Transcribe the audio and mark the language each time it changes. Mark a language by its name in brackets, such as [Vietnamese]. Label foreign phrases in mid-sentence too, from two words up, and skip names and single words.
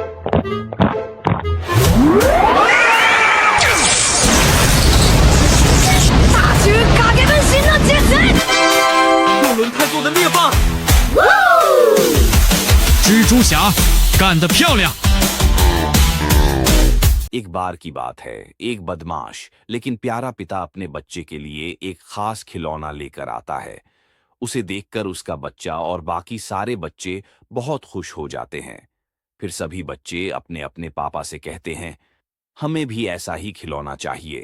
[Japanese] 大衆影分身の術！ [Chinese] 用轮胎做的猎棒，蜘蛛侠，干得漂亮。 [Hindi] एक बार की बात है, एक बदमाश लेकिन प्यारा पिता अपने बच्चे के लिए एक खास खिलौना लेकर आता है। उसे देखकर उसका बच्चा और बाकी सारे बच्चे बहुत खुश हो जाते हैं। फिर सभी बच्चे अपने अपने पापा से कहते हैं, हमें भी ऐसा ही खिलौना चाहिए।